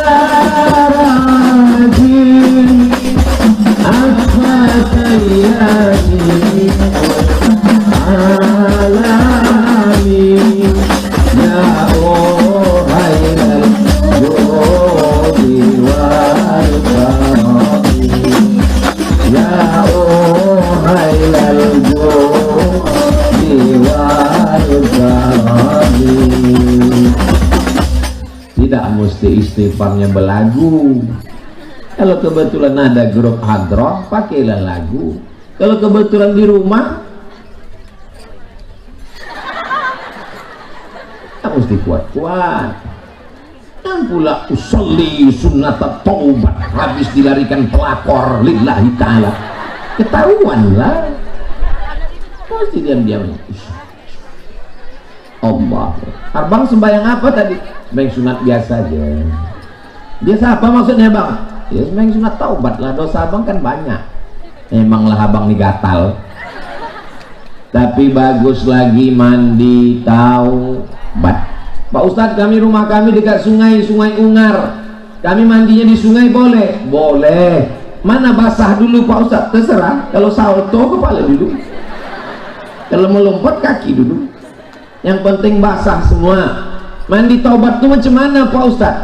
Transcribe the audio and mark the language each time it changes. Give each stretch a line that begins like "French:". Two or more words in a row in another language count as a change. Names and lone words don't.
Indonesian: daraji akfatayyaji alamin ya uhailal jodi wal karami ya uhailal jodi wal karami. Tidak mesti istighfarnya belagu. Kalau kebetulan ada grup hadroh, pakailah lagu. Kalau kebetulan di rumah, tak mesti kuat-kuat. Yang pula
Arabic: أصلي سنة التوبة,
Indonesian: habis dilarikan pelakor
Arabic: لله تعالى,
Indonesian: ketahuanlah. Mesti diam-diam. Allah. Abang sembahyang apa tadi? Sembahyang sunat biasa aja. Biasa apa maksudnya bang? Ya sembahyang sunat taubat lah, dosa abang kan banyak. Emanglah abang digatal. Tapi bagus lagi mandi taubat. Pak Ustadz, kami rumah kami dekat sungai Ungar. Kami mandinya di sungai boleh? Boleh. Mana basah dulu Pak Ustadz? Terserah. Kalau salto kepala dulu. Kalau melompat kaki dulu. Yang penting basah semua. Mandi taubat itu macam mana Pak Ustadz?